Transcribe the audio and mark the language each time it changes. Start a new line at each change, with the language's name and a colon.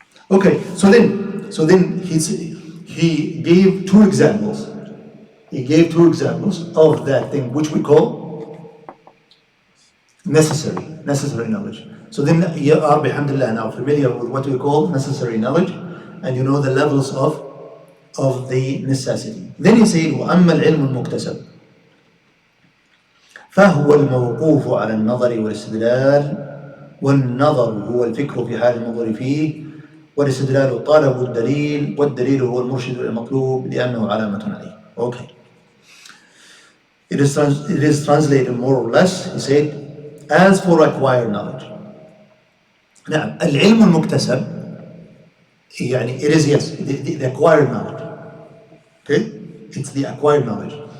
English: Okay, so then he gave two examples. He gave two examples of that thing which we call necessary knowledge. So then you are, bihamdillah, now familiar with what we call necessary knowledge, and you know the levels of the necessity. Then he said,
Arabic: وَأَمَّا الْعِلْمُ الْمُكْتَسَبُ فهو الموقوف على النظر والاستدلال والنظر هو الفكر في حال النظر فيه والاستدلال طلب الدليل والدليل هو المرشد المطلوب لأنه علامة عليه.
English: Okay. It is translated more or less. He said, as for acquired knowledge. Now,
Arabic: العلم المكتسب يعني
English: it is yes, the acquired knowledge. Okay? It's the acquired knowledge.